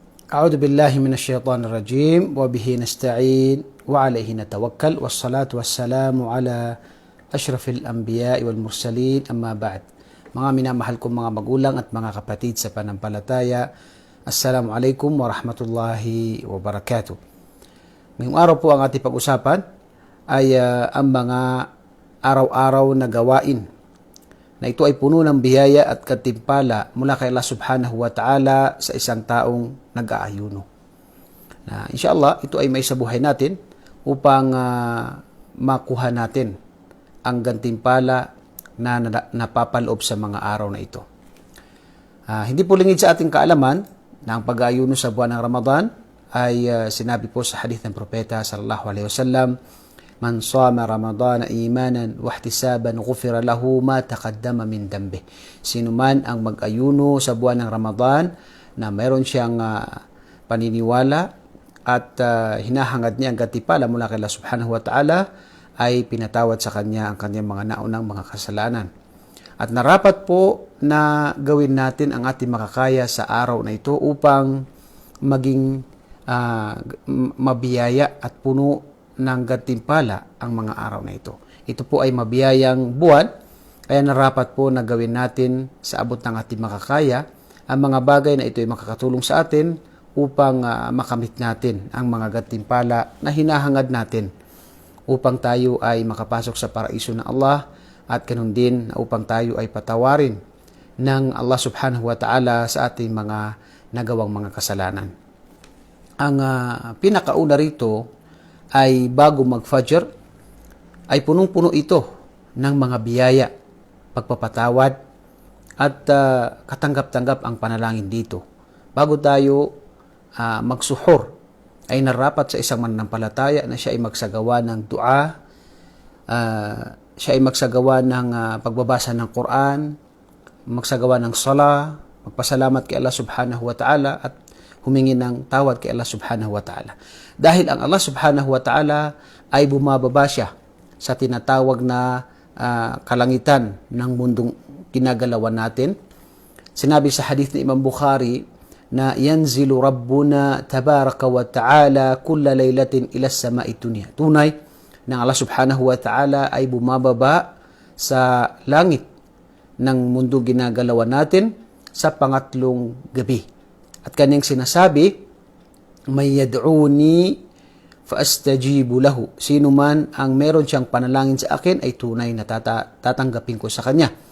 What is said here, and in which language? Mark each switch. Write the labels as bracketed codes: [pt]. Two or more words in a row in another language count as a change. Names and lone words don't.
[ar] أعوذ بالله من الشيطان الرجيم وبه نستعين وعليه نتوكل والصلاة والسلام على أشرف الأنبياء والمرسلين أما بعد. [tl] Mga minamahal kong mga magulang at mga kapatid sa panampalataya, [ar] السلام عليكم ورحمة الله وبركاته. [tl] Ngayong araw po ang ating pag-usapan ay ang mga araw-araw na gawain na ito ay puno ng biyaya at katimpala mula kay Allah [ar] سبحانه وتعالى [tl] sa isang taong nag-aayuno. Na inshallah, ito ay may sa buhay natin upang makuha natin ang gantimpala na napapaloob sa mga araw na ito. Hindi po lingid sa ating kaalaman na ang pag-aayuno sa buwan ng Ramadan ay sinabi po sa hadith ng Propeta [ar] صلى الله عليه وسلم, من صام رمضان إيمانا واحتسابا غفر له ما تقدم من ذنبه. [tl] Sino man ang mag-ayuno sa buwan ng Ramadan na mayroon siyang paniniwala at hinahangad niya ang gantimpala mula kay Allah [ar] سبحانه وتعالى, [tl] ay pinatawad sa kanya ang kanyang mga naunang mga kasalanan. At narapat po na gawin natin ang ating makakaya sa araw na ito upang maging mabiyaya at puno ng gantimpala ang mga araw na ito. Ito po ay mabiyayang buwan, kaya narapat po na gawin natin sa abot ng ating makakaya ang mga bagay na ito ay makakatulong sa atin upang makamit natin ang mga gantimpala na hinahangad natin upang tayo ay makapasok sa paraiso ng Allah, at ganun din upang tayo ay patawarin ng Allah [ar] سبحانه وتعالى [tl] sa ating mga nagawang mga kasalanan. Ang pinakauna rito ay bago mag-Fajr, ay punong-puno ito ng mga biyaya, pagpapatawad, at katanggap-tanggap ang panalangin dito. Bago tayo magsuhur, ay narapat sa isang mananampalataya na siya ay magsagawa ng dua, siya ay magsagawa ng pagbabasa ng Quran, magsagawa ng sala, magpasalamat kay Allah [ar] سبحانه وتعالى, [tl] at humingi ng tawad kay Allah [ar] سبحانه وتعالى. [tl] Dahil ang Allah [ar] سبحانه وتعالى [tl] ay bumababa siya sa tinatawag na kalangitan ng mundong ginagalawan natin. Sinabi sa hadith ni Imam Bukhari na [ar] ينزل ربنا تبارك وتعالى كل ليلة إلى سماء الدنيا. [tl] Tunay na Allah [ar] سبحانه وتعالى [tl] ay bumababa sa langit ng mundong ginagalawan natin sa pangatlong gabi. At kanyang sinasabi, [ar] من يدعوني فأستجيب له. [tl] Sino man ang meron siyang panalangin sa akin ay tunay na tatanggapin ko sa kanya.